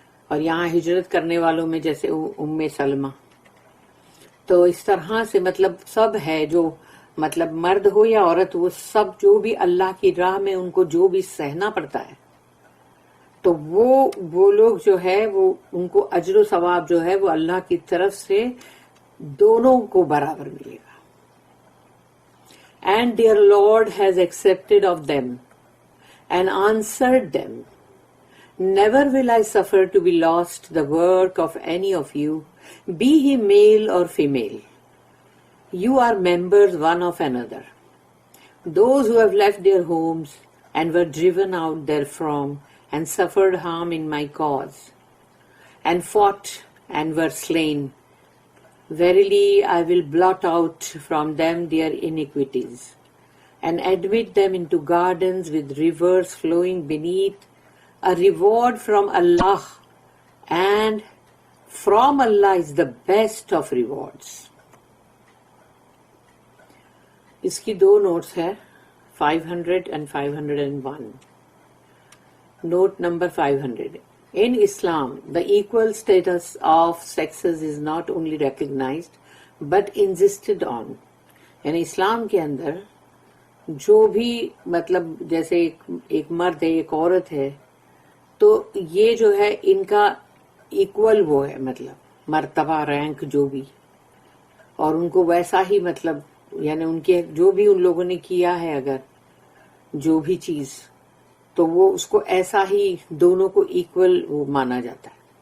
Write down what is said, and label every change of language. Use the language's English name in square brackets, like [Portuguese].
[Urdu] اور یہاں ہجرت کرنے والوں میں جیسے ام سلمہ. تو اس طرح سے مطلب سب ہے، جو مطلب مرد ہو یا عورت، وہ سب جو بھی اللہ کی راہ میں ان کو جو بھی سہنا پڑتا ہے، تو وہ لوگ جو ہے وہ ان کو اجر و ثواب جو ہے وہ اللہ کی طرف سے دونوں کو برابر ملے گا. [English] And their Lord has accepted of them and answered them, never will I suffer to be lost the work of any of you, be he male or female. You are members one of another. Those who have left their homes and were driven out therefrom and suffered harm in my cause, and fought and were slain, verily I will blot out from them their iniquities, and admit them into gardens with rivers flowing beneath, a reward from Allah, and from Allah is the best of rewards. [Urdu] اس کی دو notice ہے 500 and 501. [English] Note number 500. In Islam, the equal status of sexes is not only recognized but insisted on. [Urdu] یعنی اسلام کے اندر جو بھی مطلب جیسے ایک مرد ہے ایک عورت ہے، تو یہ جو ہے ان کا ایکول وہ ہے مطلب مرتبہ رینک جو بھی، اور ان کو ویسا ہی مطلب یعنی ان کے جو بھی ان لوگوں نے کیا ہے اگر جو بھی چیز، تو وہ اس کو ایسا ہی دونوں کو ایکول وہ مانا جاتا ہے.